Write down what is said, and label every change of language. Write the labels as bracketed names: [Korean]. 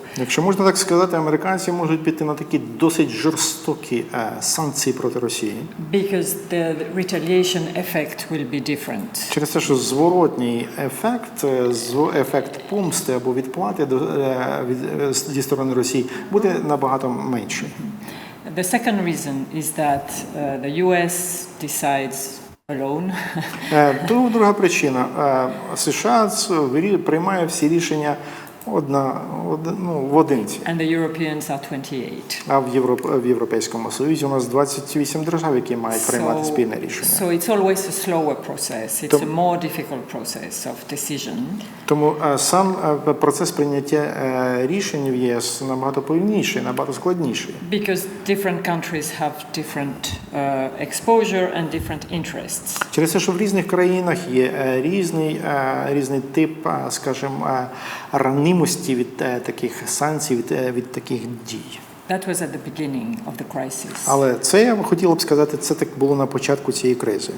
[Ukrainian] Якщо можна так сказати, американці можуть піти на такі досить жорстокі санкції проти Росії. [English] Because the retaliation effect will be different. [Ukrainian] Через те, що зворотній ефект помсти або відплати зі сторони Росії буде набагато менший. [English] The second reason is that the US decides alone. [Ukrainian] Друга причина. США приймає всі рішення в одинці. [English] And the Europeans are 28. [Ukrainian] А в Європейському Союзі у нас 28 держав, які мають приймати спільне рішення. [English] So it's always a slower process. It's a more difficult process of decision. [Ukrainian] Тому сам процес прийняття рішень в ЄС набагато повільніший, набагато складніший. [English] Because different countries have different exposure and different interests. [Ukrainian] Через те, що в різних країнах є різний тип, скажімо, ранимості від таких санкцій, від таких дій. [English] That was at the beginning of the crisis. [Ukrainian] Але це, я хотіла б сказати, це так було на початку цієї кризи.